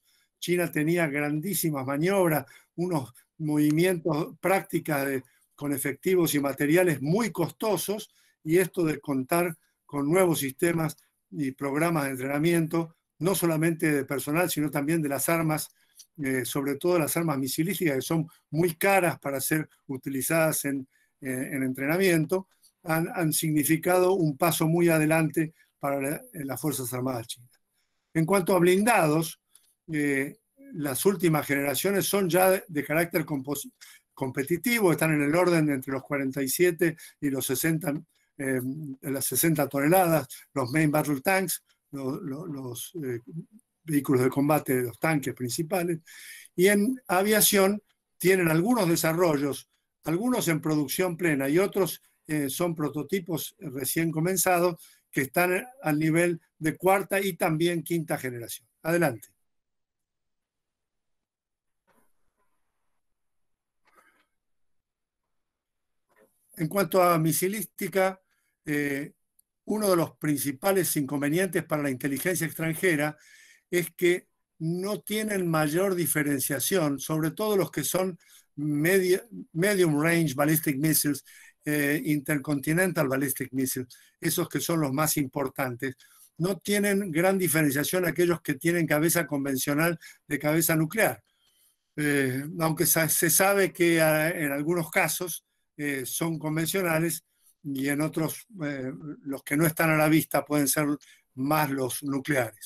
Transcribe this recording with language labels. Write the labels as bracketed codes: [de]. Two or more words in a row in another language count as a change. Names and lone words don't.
[es] China tenía grandísimas maniobras, unos movimientos, prácticas con efectivos y materiales muy costosos, y esto de contar con nuevos sistemas y programas de entrenamiento, no solamente de personal, sino también de las armas, sobre todo las armas misilísticas, que son muy caras para ser utilizadas en entrenamiento, han significado un paso muy adelante para las Fuerzas Armadas chinas. En cuanto a blindados, las últimas generaciones son ya de carácter competitivo, están en el orden entre los 47 y los 60, las 60 toneladas, los [en] main battle tanks, [es] los vehículos de combate, los tanques principales, y en aviación tienen algunos desarrollos, algunos en producción plena y otros son prototipos recién comenzados que están al nivel de cuarta y también quinta generación. Adelante. En cuanto a misilística, uno de los principales inconvenientes para la inteligencia extranjera es que no tienen mayor diferenciación, sobre todo los que son [en] medium range ballistic missiles, intercontinental ballistic missiles, [es] esos que son los más importantes. No tienen gran diferenciación aquellos que tienen cabeza convencional de cabeza nuclear. Aunque se sabe que en algunos casos son convencionales y en otros los que no están a la vista pueden ser más los nucleares.